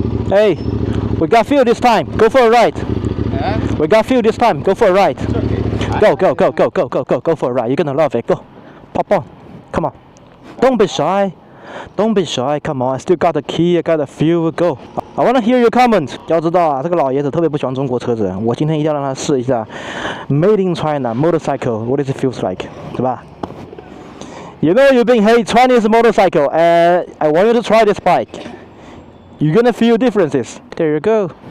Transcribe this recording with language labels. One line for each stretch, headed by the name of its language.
English: Hey, we got fuel this time. Go for a ride. We got fuel this time. Go for a ride. Go for a ride. You're gonna love it. Go. Pop on. Come on. Don't be shy. Come on. I still got the key. I got the fuel. Go. I wanna hear your comment.
Chinese: 要知道这个老爷子特别不喜欢中国车子，我今天一定要让他试一下
English: Made in China motorcycle. What does it feels like?
Chinese: 对吧？
English: You know you've been hate Chinese motorcycle, and I want you to try this bike. You're gonna feel differences. There you go.